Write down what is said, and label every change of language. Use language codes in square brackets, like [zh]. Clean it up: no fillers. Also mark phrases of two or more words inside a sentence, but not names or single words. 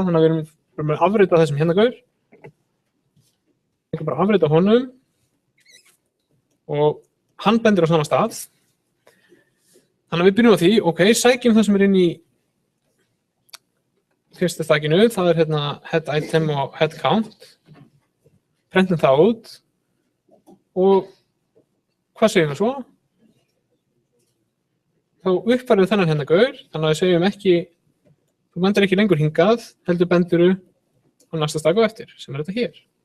[is] Þannig að við erum að afrita þessum hérna gaur. Við erum bara að afrita honum og hann bendir á sama stað. Þannig að við byrjum á því, ok, sækjum það sem er inn í fyrsta stakinu, það er hérna [en] head item [is] og [en] head count. [is] Prentum það út og hvað segjum við svo? Þá uppfærum við þennan hérna gaur, þannig að við segjum ekki, þú bendir ekki lengur hingað, heldur bendiru á næsta stak og eftir, sem er þetta hér.